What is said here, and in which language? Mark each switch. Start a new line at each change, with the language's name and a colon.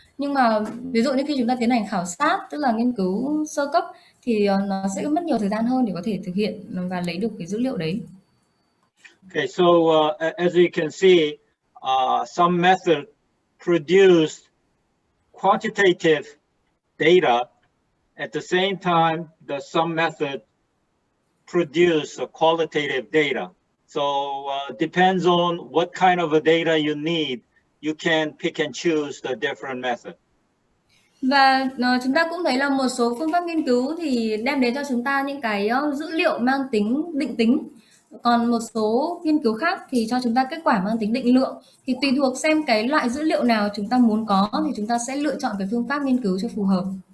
Vietnamese: Nhưng mà ví dụ như khi chúng ta tiến hành khảo sát, tức là nghiên cứu sơ cấp thì nó sẽ mất nhiều thời gian hơn để có thể thực hiện và lấy được cái dữ liệu đấy.
English: Okay, so as you can see, some method produce quantitative data. At the same time, some method produce qualitative data. So depends on what kind of a data you need, you can pick and choose the different method.
Vietnamese: Và chúng ta cũng thấy là một số phương pháp nghiên cứu thì đem đến cho chúng ta những cái dữ liệu mang tính định tính. Còn một số nghiên cứu khác thì cho chúng ta kết quả mang tính định lượng. Thì tùy thuộc xem cái loại dữ liệu nào chúng ta muốn có thì chúng ta sẽ lựa chọn cái phương pháp nghiên cứu cho phù hợp.